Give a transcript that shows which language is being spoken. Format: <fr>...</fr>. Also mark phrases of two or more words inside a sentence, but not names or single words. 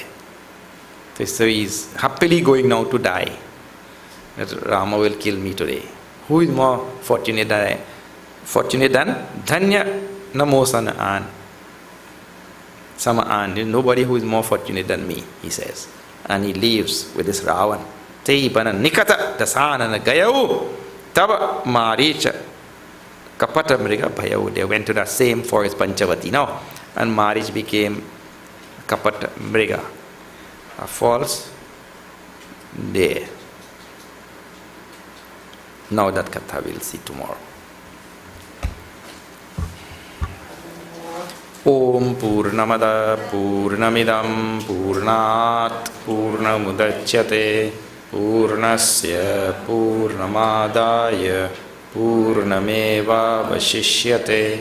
<en>So he's happily going now to die. That Rama will kill me today. Who is more fortunate than I? Fortunate than</en> <awa>धन्य नमो सनान. Samaan.</awa> <en>There is nobody who is more fortunate than me, he says. And he leaves with this Ravan.</en> <awa>ते बन निकट दसानन गयउ तब मारीच कपट मृग भयउ.</awa> <en>They went to that same forest Panchavati now. And Marich became</en> <awa>कपट मृग,</awa> <en>a false deer. Now that katha we'll see tomorrow.</en> <sa>ॐ पूर्णमदः पूर्णमिदं पूर्णात् पूर्णमुदच्यते पूर्णस्य पूर्णमादाय पूर्णमेव वशिष्यते.</sa>